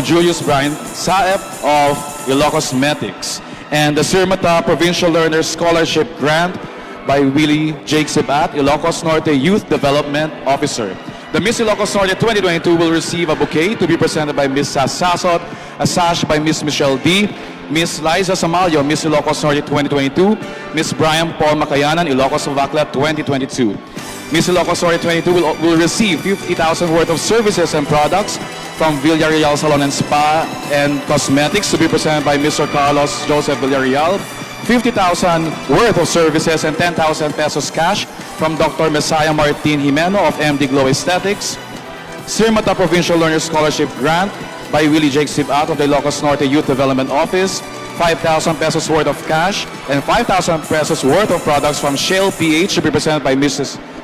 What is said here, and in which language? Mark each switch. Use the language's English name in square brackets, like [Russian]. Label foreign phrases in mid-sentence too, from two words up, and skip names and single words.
[English] Julius Brian Saep of Ilocos Cosmetics, and the Sirmata Provincial Learner Scholarship Grant by Willie Jake Sibat, Ilocos Norte Youth Development Officer. The Miss Ilocos Norte 2022 will receive a bouquet to be presented by Miss Sasasot, a sash by Miss Michelle D, Miss Liza Samalio, Miss Ilocos Norte 2022, Miss Brian Paul Makayanan, Ilocos Novacla 2022. Miss Ilocos Norte 22 will receive 50,000 worth of services and products from Villarreal Salon and Spa and Cosmetics to be presented by Mr. Carlos Joseph Villarreal, 50,000 worth of services and 10,000 pesos cash from Dr. Messiah Martin Jimeno of MD Glow Aesthetics, Sirmata Provincial Learner Scholarship Grant by Willie Jake Sibat of the Ilocos Norte Youth Development Office, 5,000 pesos worth of cash and 5,000 pesos worth of products from Shale PH to be presented by Mrs.